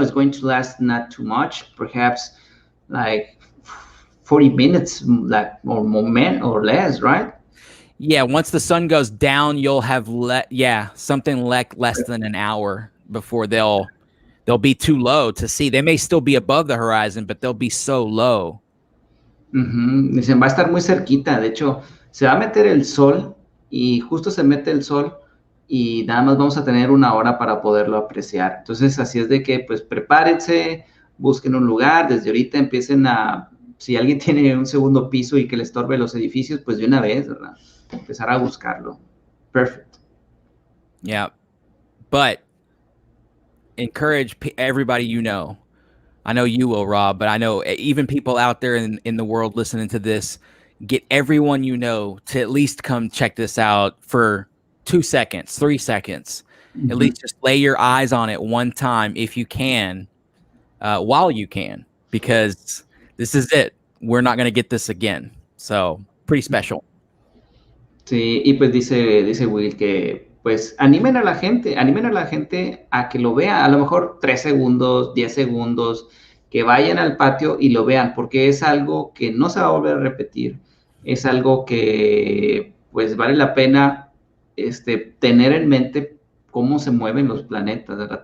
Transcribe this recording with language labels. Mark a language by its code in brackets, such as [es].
[en] It's going to last not too much, perhaps like 40 minutes, like or moment or less, right? Yeah, once the sun goes down, you'll have something less than an hour before they'll be too low to see. They may still be above the horizon, but they'll be so low. [es] Dicen, va a estar muy cerquita. De hecho, se va a meter el sol y justo se mete el sol y nada más vamos a tener una hora para poderlo apreciar. Entonces, así es de que, pues, prepárense, busquen un lugar, desde ahorita empiecen si alguien tiene un segundo piso y que le estorbe los edificios, pues de una vez, ¿verdad? Empezar a buscarlo. [en] Perfect. Yeah. But encourage everybody you know. I know you will, Rob, but I know even people out there in the world listening to this, get everyone you know to at least come check this out for 2 seconds, 3 seconds. At least just lay your eyes on it one time if you can, while you can, because this is it. We're not going to get this again. So, pretty special. [es] Sí, y pues dice Will que pues animen a la gente a que lo vea, a lo mejor 3 segundos, 10 segundos, que vayan al patio y lo vean, porque es algo que no se va a volver a repetir, es algo que pues vale la pena tener en mente cómo se mueven los planetas, ¿verdad?